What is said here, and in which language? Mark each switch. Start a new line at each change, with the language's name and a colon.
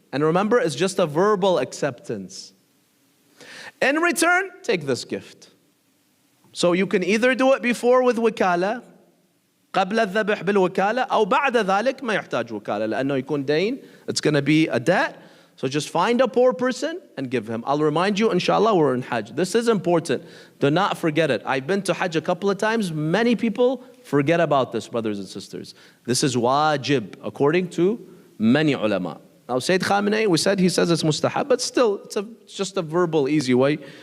English: And remember, it's just a verbal acceptance. In return, take this gift. So you can either do it before with wakala,
Arabic: قبل الذبح بالوكالة، أو بعد ذلك ما يحتاج وكالة لأنه يكون دين.
English: It's going to be a debt. So just find a poor person and give him. I'll remind you, inshallah, we're in Hajj. This is important. Do not forget it. I've been to Hajj a couple of times. Many people forget about this, brothers and sisters. This is wajib, according to many ulama. Now, Sayyid Khamenei, we said he says it's mustahab, but still, it's just a verbal, easy way.